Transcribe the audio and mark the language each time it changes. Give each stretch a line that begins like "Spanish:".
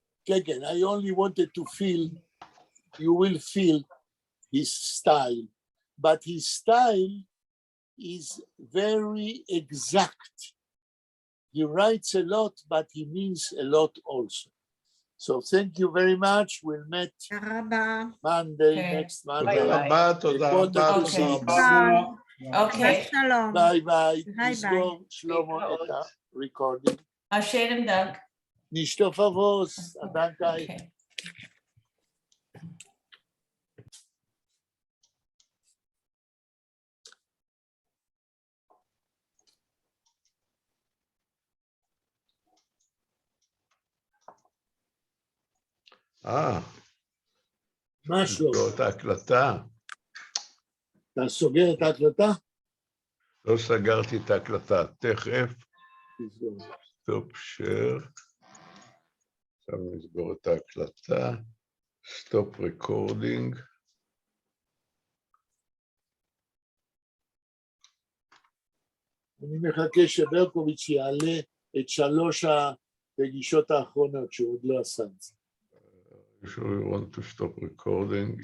English: Again, I only wanted to feel, you will feel his style, but his style is very exact. He writes a lot, but he means a lot also. So thank you very much. We'll meet Monday, next Monday.
Hebrew: תודה רבה. אוקיי. שלום. ביי ביי. ביי תסגור שלמה את הריקורדינג. השלם דנק. נשטוף אבוס, הדנקאי. אוקיי. מה שלום? סגור את ההקלטה. אתה סוגר את ההקלטה? לא סגרתי את ההקלטה. תכף. תסגור.
English: סטופ שייר.
Hebrew: עכשיו נסגור את ההקלטה.
English: סטופ ריקורדינג.
Hebrew: אני מחכה שברקוביץ' יעלה את 3 הפגישות האחרונות שהוא עוד לא עשה את זה.
English: If you want to stop recording,